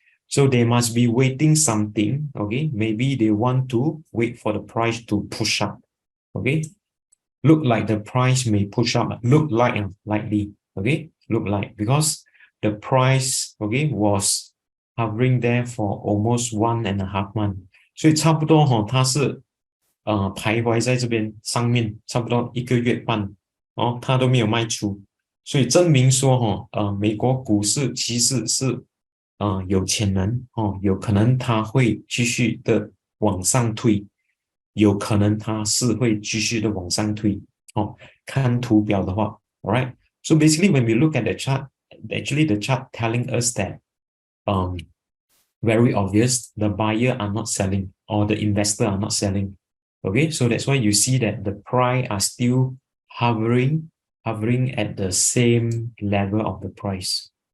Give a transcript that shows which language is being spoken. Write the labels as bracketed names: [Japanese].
[English] So they must be waiting something, okay? Maybe they want to wait for the price to push up, okay? Look like the price may push up, look like likely, okay? Look like, because the price, okay, was hovering there for almost 1.5 months. [Chinese] 所以差不多它是徘徊在这边上面，差不多1个月半，它都没有卖出，所以证明说美国股市其实是有潜能有可能它会继续的往上推，有可能它是会继续的往上推看图表的话 alright. [English] So basically when we look at the chart, actually the chart telling us that very obvious, the buyer are not selling or the investor are not selling. Okay, so that's why you see that the price are still hovering at the same level of the price.